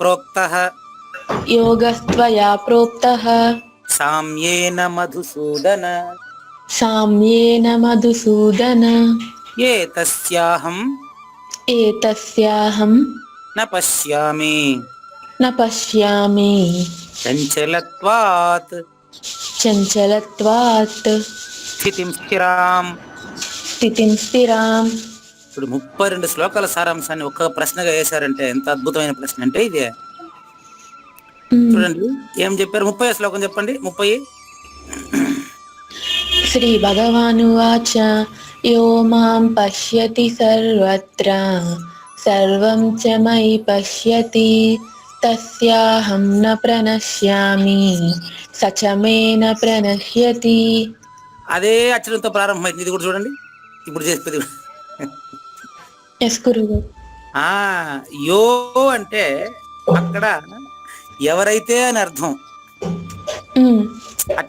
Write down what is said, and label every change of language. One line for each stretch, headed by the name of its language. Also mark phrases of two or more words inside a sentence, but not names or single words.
Sanskrit: ప్రోక్తః సామ్యేన మధుసూదన ఏతస్యాహం న పశ్యామి చంచలత్వాత్ స్థితిం స్థిరాం.
Telugu: ఇప్పుడు 32 శ్లోకాల సారాంశాన్ని ఒక్క ప్రశ్నగా వేశారంటే ఎంత అద్భుతమైన ప్రశ్న అంటే ఇదే. చూడండి ఏం చెప్పారు. 30వ శ్లోకం చెప్పండి. 30.
Sanskrit: శ్రీ భగవానువాచ యో మాం పశ్యతి సర్వత్ర సర్వం చ మయి పశ్యతి తస్యాహం న ప్రణశ్యామి సచ మే న ప్రణశ్యతి.
Telugu: అదే అక్షరంతో ప్రారంభమైంది. ఇది కూడా చూడండి. ఇప్పుడు చెప్పేది యో అంటే అక్కడ ఎవరైతే అని అర్థం.